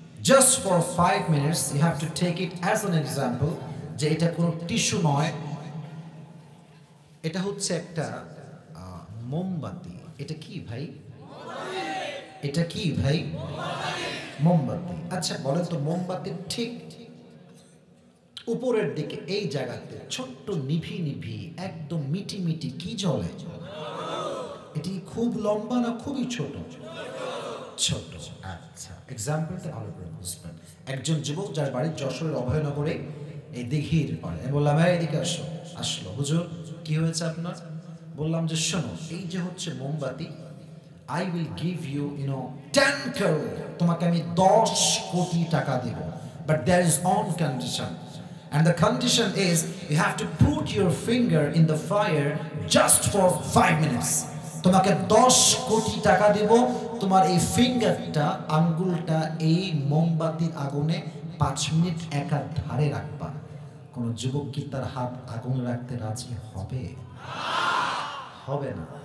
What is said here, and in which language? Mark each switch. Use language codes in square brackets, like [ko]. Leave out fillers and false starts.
[en] Just for 5 minutes you have to take it as an example [bn] যে এটা কোনো tissue নয়, এটা হচ্ছে একটা মোমবাতি। এটা কি ভাই? এটা কি ভাই? মোমবাতি। আচ্ছা বলেন তো, মোমবাতির ঠিক উপরের দিকে এই জায়গাতে ছোট্ট নিভি নিভি একদম মিটি মিটি কি জ্বলে? এটি খুব লম্বা না খুবই ছোট? ছোট। আচ্ছা, এক্সাম্পলটা ভালো করে বুঝবেন। একজন যুবক যার বাড়ি যশোরের অভয়নগরে এই দিঘির পাড়ে, বললাম ভাই এদিকে আসো। আসলো, হুজুর কি হয়েছে আপনার? বললাম যে শোনো, এই যে হচ্ছে মোমবাতি, [en] I will give you 10 crore, [bn] তোমাকে আমি 10 কোটি টাকা দেব, [en] but there is one condition, and the condition is you have to put your finger in the fire just for 5 minutes. [bn] তোমাকে 10 কোটি টাকা দেব, তোমার এই ফিঙ্গারটা, আঙ্গুলটা এই মোমবাতির আগুনে 5 মিনিট একা ধারে রাখবা। কোন যুবক কি তার হাত আগুনে রাখতে রাজি হবে? হবে না।